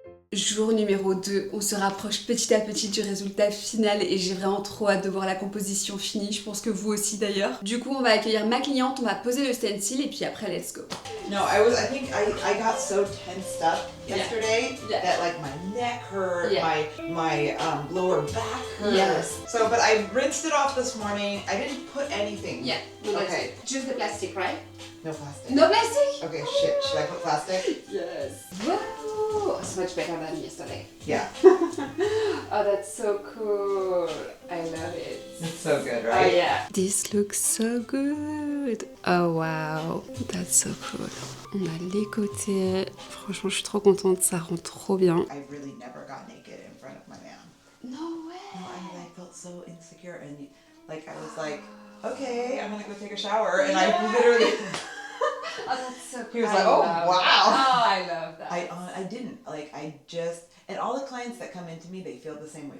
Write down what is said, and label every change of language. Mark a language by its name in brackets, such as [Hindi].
[French] Jour numéro 2, on se rapproche petit à petit du résultat final et j'ai vraiment trop hâte de voir la composition finie, je pense que vous aussi d'ailleurs. Du coup on va accueillir ma cliente, on va poser le stencil et puis après [English] let's go. No, I think I got so tensed up yesterday that like my neck hurt, my lower back hurt. Yes. So, but I rinsed it off this morning. I didn't put anything. Yeah. Okay. Just the plastic, right? No plastic. No plastic? Okay, shit. Should I put plastic? Yes. Wow, so much better than yesterday. Yeah. Oh, that's so cool. I love it. It's so good, Oh right? yeah. This looks so good. Oh wow, that's so cool. [French] On a les côtés. Franchement, je suis trop contente, ça rend trop bien. [English] I really never got naked in front of my man. No way. No, I felt so insecure and like I was like, okay, I'm gonna go take a shower, and I literally. Oh, that's so cool. He was like, oh wow. Oh, I love that. I didn't like. I just and all the clients that come into me, they feel the same way.